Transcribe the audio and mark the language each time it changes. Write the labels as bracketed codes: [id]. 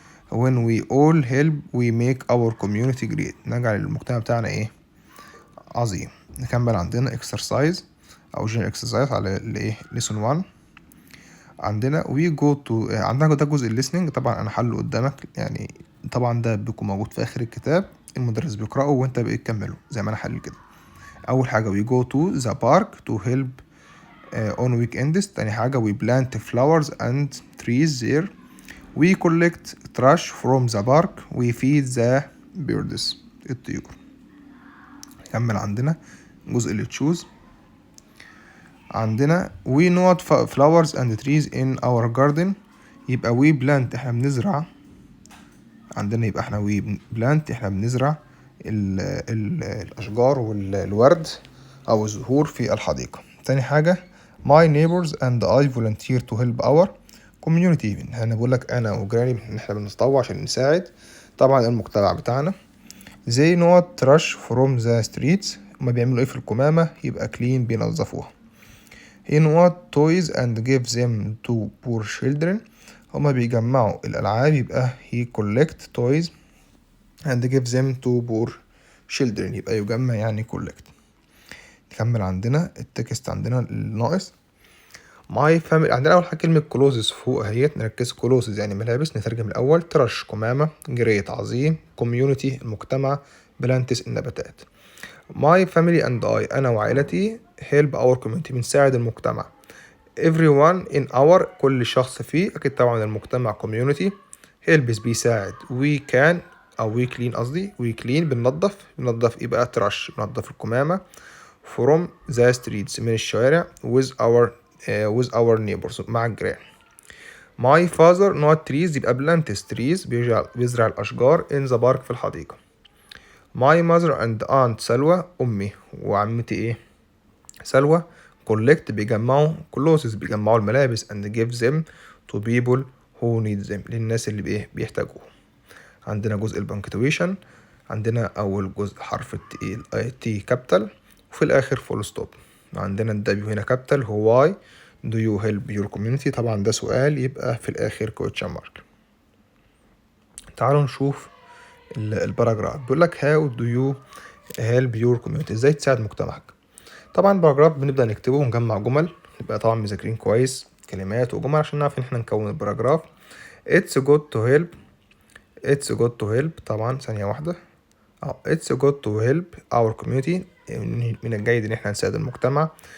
[en] when we all help we make our community great، [ar] نجعل المجتمع بتاعنا إيه عظيم. نكمل. عندنا exercise أو general exercise على الإيه lesson 1. عندنا [en] we go to [ar] عندنا ده جزء listening، طبعا أنا حله قدامك يعني، طبعا ده بيكون موجود في آخر الكتاب، المدرس بيقرأه وأنت بتكمله زي ما أنا حل كده. أول حاجة [en] we go to the park to help on weekends. [ar] تاني حاجة [en] we plant flowers and trees there. we collect trash from the park. we feed the birds، الطيور. [ar] نكمل. عندنا جزء اللي تشوز. عندنا [en] we not flowers and trees in our garden، [ar] يبقى [en] we plant [ar] احنا بنزرع. عندنا يبقى احنا [en] we plant [ar] احنا بنزرع الأشجار والورد أو الزهور في الحديقة. تاني حاجة [en] my neighbors and I volunteer to help our community، [ar] أنا بقول لك أنا وجيراني احنا بنتطوع عشان نساعد طبعا المجتمع بتاعنا. [en] they not trash from the streets، [ar] هما بيعملوا ايه في القمامة، يبقى clean بينظفوها. [en] he not toys and give them to poor children، [ar] هما بيجمعوا الألعاب، [en] يبقى he collect toys and give them to poor children، [ar] يبقى يجمع يعني [en] collect. [ar] نكمل. عندنا التكست عندنا الناقص. my family عندنا أول حاجة كلمة clothes فوق أهيت، نركز clothes يعني ملابس، نترجم الأول. trash قمامة، great عظيم، community المجتمع، plants النباتات. [en] my family and I [ar] أنا وعائلتي [en] help our community [ar] بنساعد المجتمع. [en] everyone in our [ar] كل شخص فيه أكيد طبعا المجتمع community. helps بيساعد. [en] we can أو we clean قصدي we clean [ar] بننظف إيه بقى [en] trash [ar] بننظف القمامة [en] from the streets [ar] من الشوارع [en] with our neighbors [ar] مع الجيران. [en] my father not trees يبقى plants trees [ar] بيزرع الأشجار [en] in the park [ar] في الحديقة. [en] my mother and aunt سلوى [ar] أمي وعمتي إيه سلوى [en] collect بيجمعوا clothes [ar] بيجمعوا الملابس [en] and give them to people who need them [ar] للناس اللي بإيه بيحتاجوه. عندنا جزء البنكتويشن، عندنا أول جزء حرف التي كابيتال وفي الآخر فول ستوب. عندنا الدبليو هنا كابيتال هو why do you help your community، طبعا ده سؤال يبقى في الآخر كويتشن مارك. تعالوا نشوف الباراجراف. بيقول لك how do you help your community، ازاي تساعد مجتمعك. طبعا الباراجراف بنبدأ نكتبه ونجمع جمل، نبقى طبعا مذاكرين كويس كلمات وجمل عشان نعرف ان احنا نكون الباراجراف. [en] it's good to help it's good to help [ar] طبعا ثانية واحدة [en] it's good to help our community [ar] من الجيد ان احنا نساعد المجتمع.